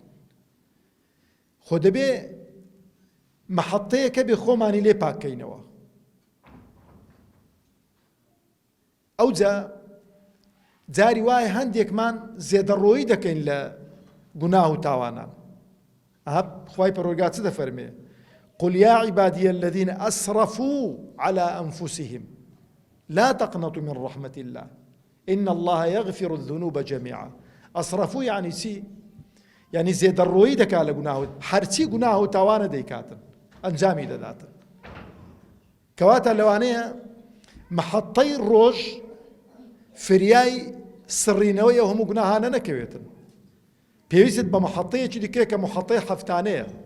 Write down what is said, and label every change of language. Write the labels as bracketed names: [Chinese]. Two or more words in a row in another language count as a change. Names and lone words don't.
[Central Kurdish] خۆ دەبێ مەحەطەیەکە بێ خۆمانی لێ پاکەینەوە. ئەوجا جاری وایە هەندێکمان زێدەڕۆیی دەکەین لە گوناه و تاوانان. خوای پەروەردگار چ دەفەرمێ؟ [Arabic] قل يا عبادي الذين أسرفوا على أنفسهم لا تقنطوا من رحمة الله إن الله يغفر الذنوب جميعا. [Central Kurdish] أسرفوا يعني چی؟ یعنی زێدەڕۆیی دەکات لە گوناه، هەرچی گوناه و تاوانە دەیکاتن، ئەنجامی دەداتن. کەواتە لەوانەیە مەحەطەی ڕۆژ فریای سڕینەوەی ئەو هەموو گوناهانە نەکەوێتن. پێویستت بە مەحەطەیەکی دیکە کە مەحەطەی هەفتانەیە.